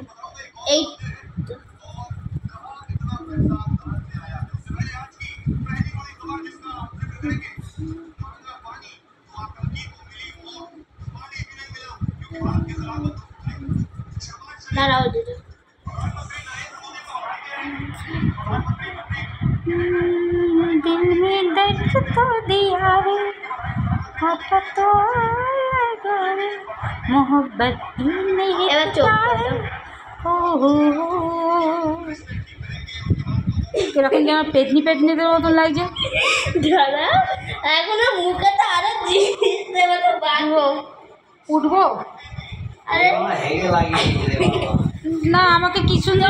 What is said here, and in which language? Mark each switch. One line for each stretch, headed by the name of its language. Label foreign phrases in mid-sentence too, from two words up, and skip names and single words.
Bangla: এই দাঁড়াও দিদি।
Hindi: दिल में दर्द तो दिया रे, पता तो लगा रे, मोहब्बत ही नहीं
Bangla: এবার চোখ খোলো। ओ हो কিরকম যেন পেতনি পেতনিদের মতন লাগছে। দাঁড়া, এখনো মুখে তো আরো জিনিস দেবে তো বাঁধবো। উঠবো আরে আমার হেগে লাগিয়ে দিয়েছে রে বাবা। না, আমাকে কি সুন্দর